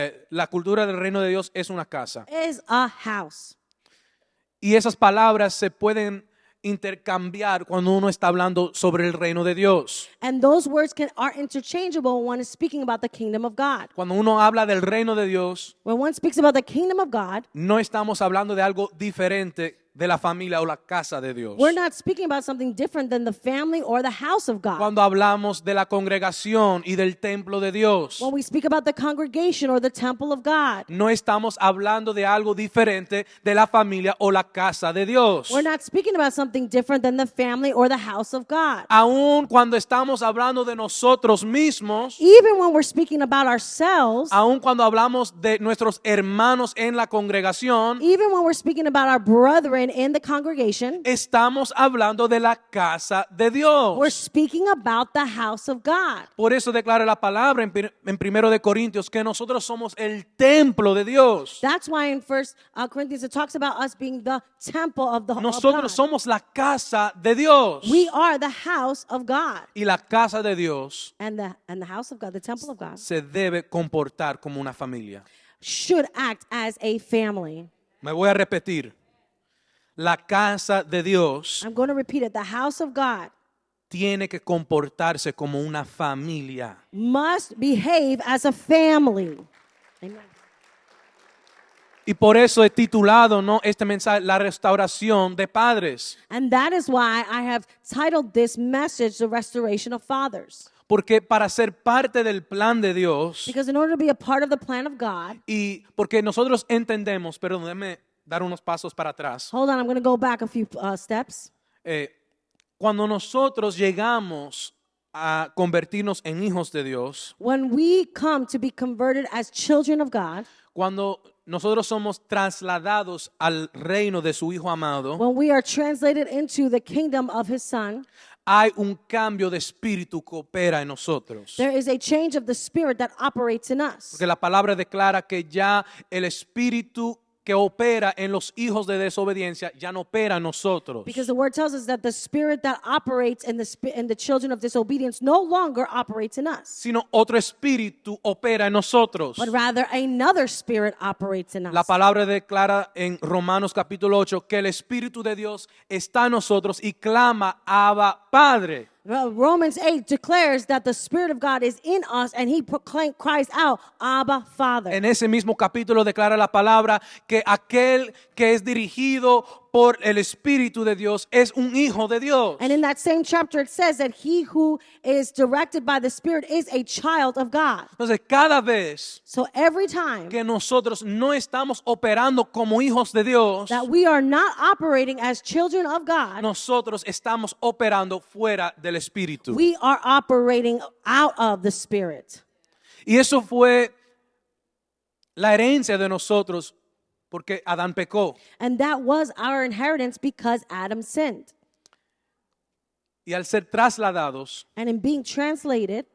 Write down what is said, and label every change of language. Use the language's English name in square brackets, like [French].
[Spanish] La cultura del reino de Dios es una casa. [English] is a house. [Spanish] Y esas palabras se pueden intercambiar cuando uno está hablando sobre el reino de Dios. [English] And those words are interchangeable when one is speaking about the kingdom of God. [Spanish] Cuando uno habla del reino de Dios, [English] When one speaks about the kingdom of God, [Spanish] no estamos hablando de algo diferente de la familia o la casa de Dios. [English] we're not speaking about something different than the family or the house of God. [Spanish] Cuando hablamos de la congregación y del templo de Dios, [English] When we speak about the congregation or the temple of God, [Spanish] no estamos hablando de algo diferente de la familia o la casa de Dios. [English] we're not speaking about something different than the family or the house of God. [Spanish] Aun cuando estamos hablando de nosotros mismos, [English] Even when we're speaking about ourselves, [Spanish] aun cuando hablamos de nuestros hermanos en la congregación, [English] even when we're speaking about our brethren in the congregation, [Spanish] estamos hablando de la casa de Dios. [English] we're speaking about the house of God. [Spanish] Por eso declara la palabra en 1 de Corintios que nosotros somos el templo de Dios. [English] That's why in 1 Corinthians it talks about us being the temple of the of [Spanish] Nosotros [English] God. [Spanish] somos la casa de Dios. [English] We are the house of God. [Spanish] Y la casa de Dios [English] And the house of God, the temple of God, [Spanish] se debe comportar como una familia. [English] should act as a family. [Spanish] Me voy a repetir. La casa de Dios [English] I'm going to repeat it. The house of God [Spanish] tiene que comportarse como una familia. [English] must behave as a family. Amen. [Spanish] Y por eso he titulado, ¿no?, este mensaje, La restauración de padres. [English] And that is why I have titled this message, The Restoration of Fathers. [Spanish] Porque para ser parte del plan de Dios [English] Because in order to be a part of the plan of God, [Spanish] y porque nosotros entendemos, perdón, déjeme dar unos pasos para atrás. [English] hold on, I'm going to go back a few steps. [Spanish] Cuando nosotros llegamos a convertirnos en hijos de Dios, [English] When we come to be converted as children of God, [Spanish] cuando nosotros somos trasladados al reino de su Hijo amado, [English] when we are translated into the kingdom of His Son, [Spanish] hay un cambio de espíritu que opera en nosotros. [English] there is a change of the Spirit that operates in us. [Spanish] Porque la palabra declara que ya el espíritu que opera en los hijos de desobediencia ya no opera en nosotros. [English] Because the word tells us that the spirit that operates in the children of disobedience no longer operates in us, [Spanish] Sino otro espíritu opera en nosotros. [English] but rather another spirit operates in [Spanish] La [English] us. [Spanish] palabra declara en Romanos capítulo 8 que el Espíritu de Dios está en nosotros y clama, Abba, Padre. [English] Romans 8 declares that the Spirit of God is in us and He cries out, Abba, Father. [Spanish] En ese mismo capítulo declara la palabra que aquel que es dirigido por el Espíritu de Dios es un hijo de Dios. [English] And in that same chapter it says that he who is directed by the Spirit is a child of God. [Spanish] Entonces, cada vez [English] So every time [Spanish] que nosotros no estamos operando como hijos de Dios, [English] that we are not operating as children of God, [Spanish] nosotros estamos operando fuera del Espíritu. [English] we are operating out of the Spirit. [Spanish] Y eso fue la herencia de nosotros porque Adán pecó. [English] And that was our inheritance because Adam sinned. [Spanish] Y al ser trasladados, [English] And in being translated,